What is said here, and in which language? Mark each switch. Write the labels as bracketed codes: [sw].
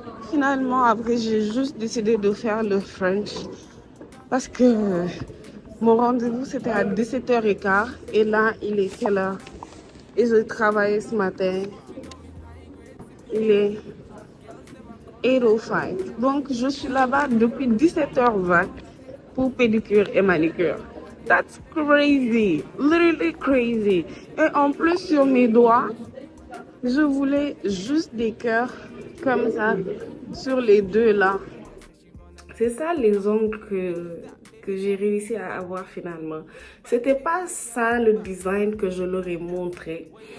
[fr] Finalement, après, j'ai juste décidé de faire le French parce que mon rendez-vous c'était à 17h15 et là, il est quelle heure? Et je travaillais ce matin. Il est 8:05. Donc, je suis là-bas depuis 17h20 pour pédicure et manicure. [en] That's crazy, literally crazy. [fr] Et en plus, sur mes doigts, je voulais juste des cœurs comme ça sur les deux là. C'est ça les ongles que j'ai réussi à avoir finalement. C'était pas ça le design que je leur ai montré.